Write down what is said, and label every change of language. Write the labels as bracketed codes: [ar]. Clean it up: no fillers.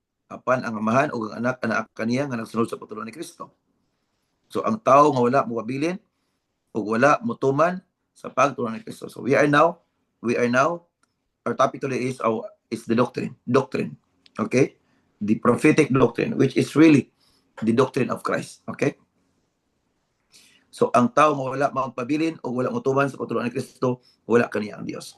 [ceb] Apan ang amahan o ang anak kaniya nga nagsunod sa pagtulungan ni Kristo. So ang tao nga wala mo pabilin o wala mo tuman sa pagtulungan ni Kristo. [en] So we are now, our topic today is the doctrine. Okay? The prophetic doctrine, which is really the doctrine of Christ. Okay? [ceb] So ang tao nga wala magpabilin o wala mutuman sa pagtulungan ni Kristo, wala kaniya ang Dios.